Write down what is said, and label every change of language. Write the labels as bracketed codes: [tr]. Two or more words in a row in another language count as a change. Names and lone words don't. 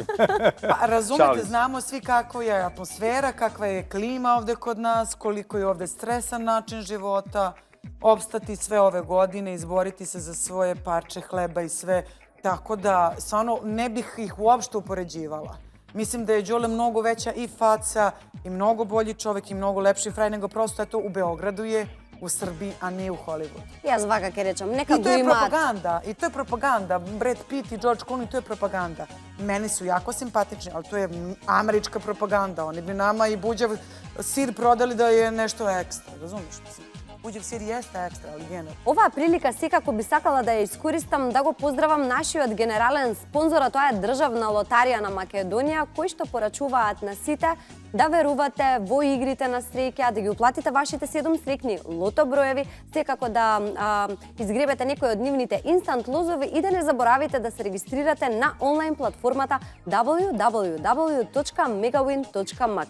[sr] Pa razumete, znamo svi kakva je atmosfera, kakva je klima ovde kod nas, koliko je ovde stresan način života, opstati sve ove godine, izboriti se za svoje parče hleba i sve. Tako da, stvarno, ne bih ih uopšte upoređivala. Mislim da je Đole mnogo veća i faca, i mnogo bolji čovjek, i mnogo lepši fraj, nego prosto eto u Beogradu je, u Srbiji, a nije u Hollywoodu. [mk] Јас вака ќе речам, нека [sr] I [mk] го [sr] to je [mk] имаат. [sr] propaganda, i to je propaganda. Brad Pitt i George Clooney, to je propaganda. Meni su jako simpatični, ali to je američka propaganda. Oni bi nama i buđav sir prodali da je nešto ekstra, razumiješ? Buđav sir jeste ekstra, ali geno. [mk] Оваа прилика секако би сакала да ја искористам да го поздравам нашиот генерален спонзор, а тоа е Државна лотарија на Македонија, кои што порачуваат на сите да верувате во игрите на среќа, да ги уплатите вашите 7 срекни лото броеви, секако да изгребете некој од нивните инстант лозови и да не заборавите да се регистрирате на онлайн платформата www.megawin.mk.